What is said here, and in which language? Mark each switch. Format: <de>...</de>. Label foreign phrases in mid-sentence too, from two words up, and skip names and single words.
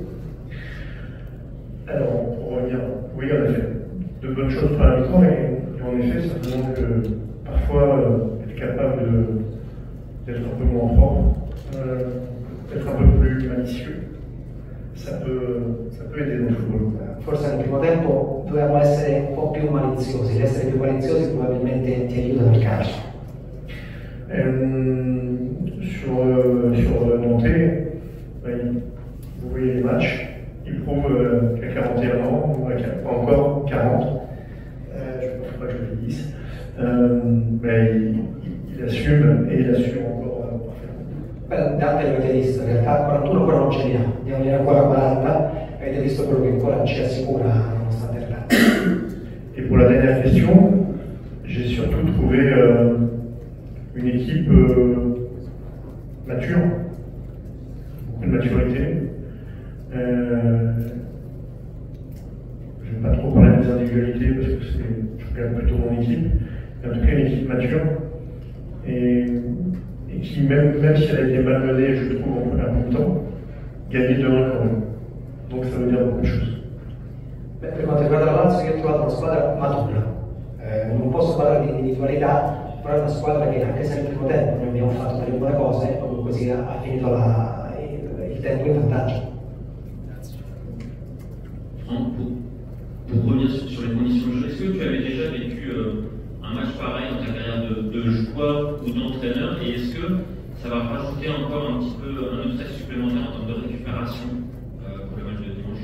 <fr>Alors, pour revenir, oui, en effet, de bonnes choses pour la mi-temps, et en effet, ça demande que parfois être capable d'être un peu moins propre, d'être un peu plus malicieux, ça peut aider dans le football.</fr> <it>Forse nel primo tempo dovevamo essere un po' più maliziosi, l'essere più maliziosi probabilmente ti aiuta nel calcio.</it> <fr>Sur Nantais, vous voyez les matchs. Il prouve qu'à 41 ans, ou pas encore 40, je ne pense pas que je le dise, mais il assume et il assume encore parfaitement.</fr> <it>Dante l'avete visto, in realtà 41 ancora non ce li ha, ne avere ancora 40, avete visto quello che ancora ci assicura nonostante l'età.</it> <fr>Et pour la dernière question, j'ai surtout trouvé une équipe mature, beaucoup de maturité. Je ne vais pas trop parler des individualités parce que je regarde plutôt mon équipe, mais en tout cas une équipe mature et qui, même si elle a été malmenée, je trouve, en première mi-temps, gagnait 2-1 quand même. Donc ça veut dire beaucoup de choses.</fr> <it>Beh, per quanto riguarda la Lazio, io ho trovato una squadra matura. Non posso parlare di individualità, però è una squadra che anche se nel primo tempo noi abbiamo fatto delle buone cose, proprio così ha finito il tempo in vantaggio.</it> <fr>Pour revenir sur les conditions de jeu, est-ce que tu avais déjà vécu un match pareil dans ta carrière de joueur ou d'entraîneur, et est-ce que ça va rajouter encore un petit peu un stress supplémentaire en termes de récupération pour le match de dimanche?</fr>